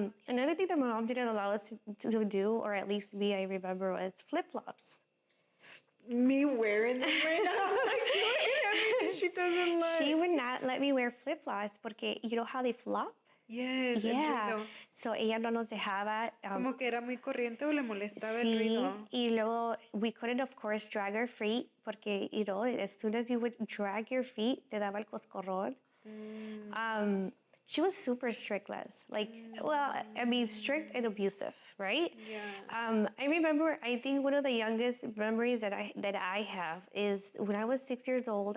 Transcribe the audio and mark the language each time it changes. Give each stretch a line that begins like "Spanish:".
English: Another thing that my mom didn't allow us to do, or at least me, I remember, was flip-flops. Me wearing them right now, doing everything she doesn't like. She would not let me wear flip-flops porque, you know how they flop?
Spanish: Yes, el ruido. So ella no nos dejaba. Como que era muy corriente o le molestaba el Sí, ruido. y luego
English: we couldn't, of course, drag our feet porque, as soon as you would drag your feet,
Spanish: te daba el coscorrón.
English: She was super strict, Les. Strict and abusive, right? Yeah. I remember, I think one of the youngest memories that I have is when I was 6 years old.